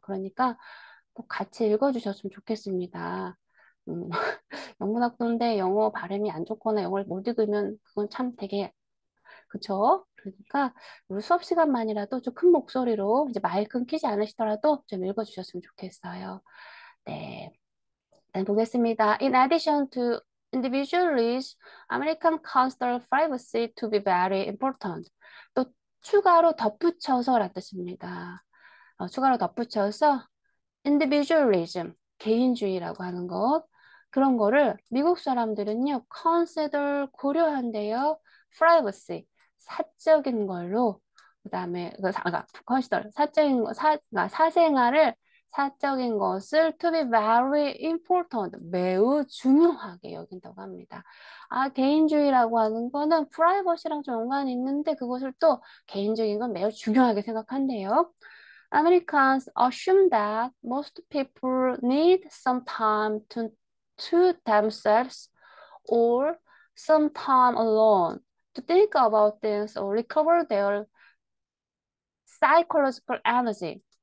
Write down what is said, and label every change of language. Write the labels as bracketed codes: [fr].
[ko] 그러니까 꼭 같이 읽어주셨으면 좋겠습니다. 음, 영문학도인데 영어 발음이 안 좋거나 영어를 못 읽으면 그건 참 되게 그쵸? 그러니까 우리 수업 시간만이라도 좀 큰 목소리로 이제 마이크 끊기지 않으시더라도 좀 읽어주셨으면 좋겠어요. 네, 일단 보겠습니다. [en] In addition to individuals, American consider privacy to be very important. [ko] 또 추가로 덧붙여서라는 뜻입니다. 추가로 덧붙여서 individualism, 개인주의라고 하는 것. 그런 거를 미국 사람들은요, consider 고려한대요. privacy, 사적인 걸로. 그다음에 consider 사적인 그러니까 사생활을 사적인 것을 [en] to be very important, [ko] 매우 중요하게 여긴다고 합니다. 개인주의라고 하는 거는 프라이버시랑 좀 연관이 있는데 그것을 또 개인적인 건 매우 중요하게 생각한대요. [en] Americans assume that most people need some time to to themselves or some time alone to think about things or recover their psychological energy.